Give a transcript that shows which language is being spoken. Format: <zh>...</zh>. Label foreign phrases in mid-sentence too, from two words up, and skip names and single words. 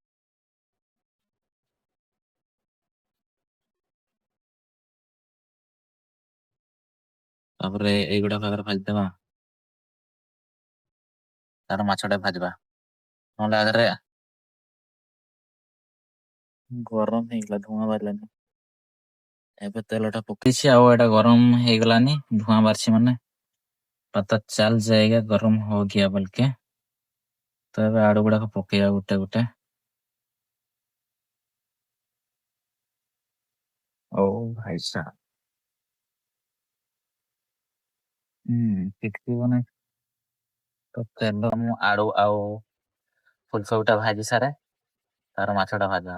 <or>ତାପରେ ଏଇଗୁଡାକ ଆଗରେ ଭାଜିଦେବା, ତାପରେ ମାଛଟା ଭାଜିବା। ନହେଲେ ଆଗରେ ଗରମ ହେଇଗଲା, ଧୂଆଁ ବାହାରିଲାନି। ଏବେ ତେଲଟା ପକେଇଛି, ଆଉ ଏଇଟା ଗରମ ହେଇଗଲାନି, ଧୂଆଁ ବାହାରିଛି ମାନେ</or> <hi>पता चल जाएगा गरम हो गया बोल के।</hi> <or>तो ଏବେ ଆଳୁ ଗୁଡାକ ପକେଇବା ଗୋଟେ ଗୋଟେ। ଓ ଭାଇ ସାହାବ, ଟିକି ବନେ ତ ତେଲ ମୁଁ ଆଳୁ ଆଉ ଫୁଲକୋବିଟା ଭାଜି ସାରେ, ତାର ମାଛଟା ଭାଜା।</or>